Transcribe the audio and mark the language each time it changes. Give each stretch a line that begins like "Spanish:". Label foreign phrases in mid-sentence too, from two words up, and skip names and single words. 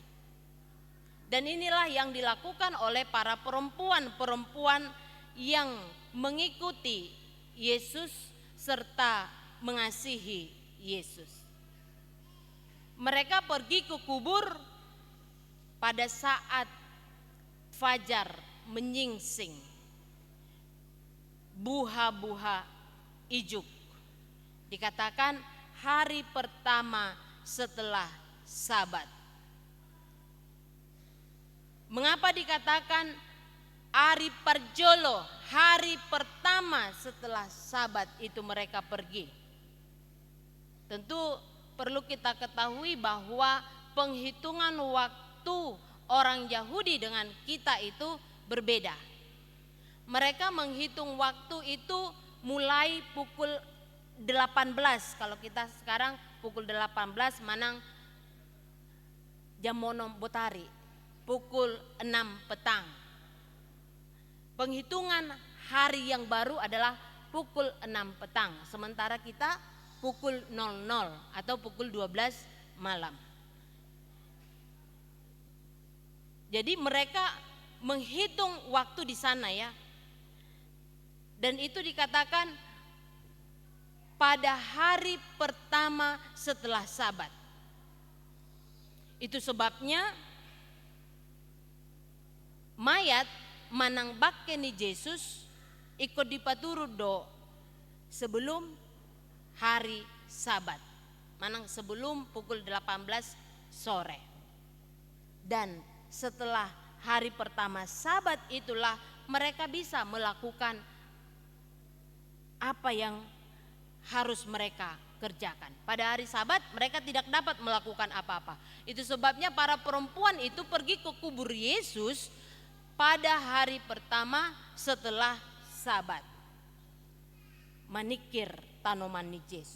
Indonesian: Dan inilah yang dilakukan oleh para perempuan-perempuan yang mengikuti Yesus serta mengasihi Yesus. Mereka pergi ke kubur pada saat fajar menyingsing,
Batak Toba: buha-buha ijuk.
Indonesian: Dikatakan hari pertama setelah Sabat. Mengapa dikatakan hari Parjolo, hari pertama setelah Sabat itu mereka pergi? Tentu perlu kita ketahui bahwa penghitungan waktu orang Yahudi dengan kita itu berbeda. Mereka menghitung waktu itu mulai pukul 18. Kalau kita sekarang pukul 18
Batak Toba: manang jamono botari.
Indonesian: Pukul 6 petang. Penghitungan hari yang baru adalah pukul 6 petang. Sementara kita pukul 00 atau pukul 12 malam. Jadi mereka menghitung waktu di sana, ya. Dan itu dikatakan pada hari pertama setelah Sabat. Itu sebabnya mayat
Batak Toba: manang bakkeni
Indonesian: Yesus ikut
Batak Toba: dipaturut do
Indonesian: sebelum hari Sabat, manang sebelum pukul 18 sore. Dan setelah hari pertama Sabat itulah mereka bisa melakukan apa yang harus mereka kerjakan. Pada hari Sabat mereka tidak dapat melakukan apa-apa. Itu sebabnya para perempuan itu pergi ke kubur Yesus pada hari pertama setelah Sabat,
Batak Toba: manikir tanoman
Indonesian: Yesus.